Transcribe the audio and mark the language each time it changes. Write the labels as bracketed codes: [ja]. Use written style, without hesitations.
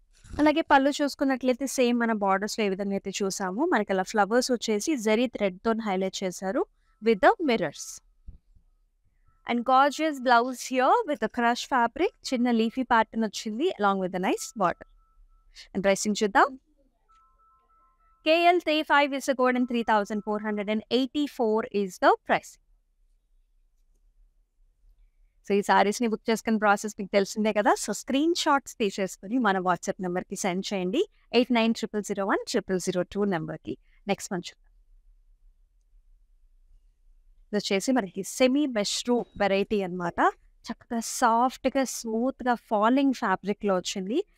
[te] అలాగే పళ్ళు చూసుకున్నట్లయితే సేమ్ మన బార్డర్స్‌లో ఏ విధంగా అయితే చూసామో మనకి అలా ఫ్లవర్స్ వచ్చేసి జరీ థ్రెడ్‌తోని హైలైట్ చేశారు with the mirrors. [en] And gorgeous blouse here with crush fabric. [te] చిన్న [en] leafy pattern [te] వచ్చింది [en] Along with the nice border. [te] And pricing చూద్దాం. [en] KL35 is the code and 3484 is the price. [te] So ఈ సారీస్‌ని బుక్ చేసుకునే process మీకు తెలిసిందే కదా! So screen shots తీసేసుకొని మన వాట్సాప్ నంబర్‌కి సెండ్ చేయండి. 8900010002 నంబర్‌కి. నెక్స్ట్ వన్ చూద్దాం. ఇదొచ్చేసి మనకి సెమీ మెష్రూ వెరైటీ అనమాట. చక్కగా సాఫ్ట్‌గా, స్మూత్‌గా ఫాలింగ్ ఫ్యాబ్రిక్‌లో వచ్చింది.